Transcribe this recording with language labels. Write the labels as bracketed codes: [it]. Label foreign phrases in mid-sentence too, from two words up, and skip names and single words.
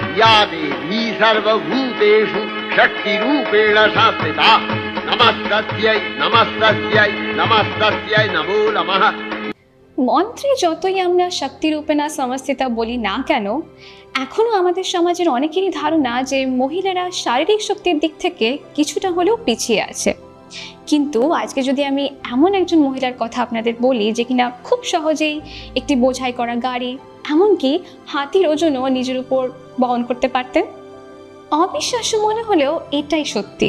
[sa] या देवी सर्वभूतेषु शक्तिरूपेण संस्थिता नमस्तस्यै नमस्तस्यै नमस्तस्यै नमो नमः। [bn] মন্ত্রে যতই আমরা [sa] শক্তিরূপে না সংস্থিতা [bn] বলি না কেন, এখনও আমাদের সমাজের অনেকেরই ধারণা যে মহিলারা শারীরিক শক্তির দিক থেকে কিছুটা হলেও পিছিয়ে আছে। কিন্তু আজকে যদি আমি এমন একজন মহিলার কথা আপনাদের বলি যে কিনা খুব সহজেই একটি বোঝাই করা গাড়ি, এমনকি হাতির ওজনও নিজের উপর বহন করতে পারতেন, অবিশ্বাস্য মনে হলেও এটাই সত্যি।